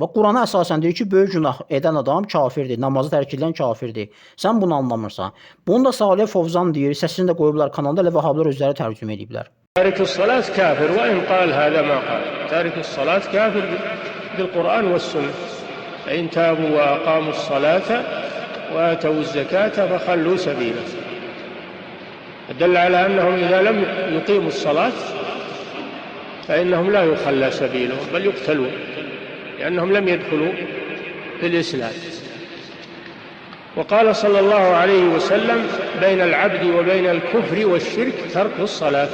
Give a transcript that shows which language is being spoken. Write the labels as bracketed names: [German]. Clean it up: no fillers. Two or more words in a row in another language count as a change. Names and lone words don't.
[Azerbaijani] Bax Qurana əsasən deyir ki, böyük günah edən adam kafirdir. Namazı tərk edən kafirdir. Sən bunu anlamırsan. Bunu da Salih Fovzan deyir. Səsini də qoyublar kanalda elə Vəhablar özləri tərcümə ediblər. [Arabic] تارك الصلاة كافر وإن قال هذا ما قال. تارك الصلاة كافر بالقرآن والسنة. إن تابوا وأقاموا الصلاة وآتوا الزكاة فخلوا سبيله. دل على أنهم إذا لم يقيموا الصلاة فإنهم لا يخلى سبيلهم بل يقتلون لأنهم لم يدخلوا في الإسلام. وقال صلى الله عليه وسلم بين العبد وبين الكفر والشرك ترك الصلاة.